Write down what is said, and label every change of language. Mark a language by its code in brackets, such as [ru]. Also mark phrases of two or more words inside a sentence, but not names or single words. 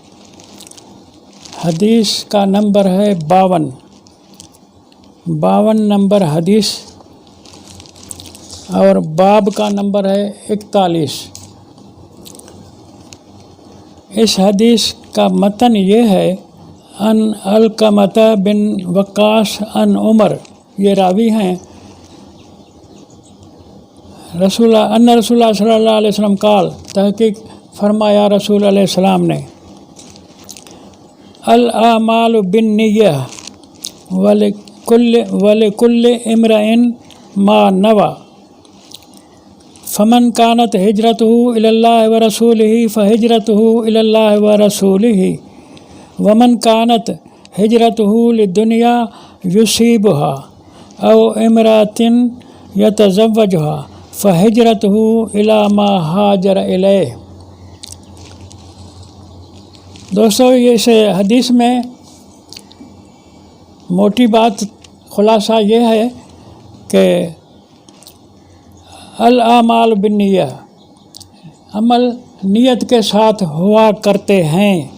[hi] हदीस का नंबर है 52 नंबर हदीस और बाब का नंबर है 41। इस हदीस का मतन ये है, [ar] عن علقمة بن وقاص عن عمر, [hi] ये रावी हैं। रसूलुल्लाह [ar] صلى الله عليه وسلم قال, [hi] तहकीक फरमाया रसूल [ar] عليه السلام [hi] ने, [ar] الأعمال بالنية ولكل امرئ ما نوى، فمن كانت هجرته إلى الله ورسوله فهجرته إلى الله ورسوله ومن كانت هجرته لدنيا يصيبها أو امرأة يتزوجها فهجرته إلى ما هاجر إليه. [hi] दोस्तों, इस हदीस में मोटी बात खुलासा ये है कि [ar] الأعمال بالنية, [hi] अमल नियत के साथ हुआ करते हैं।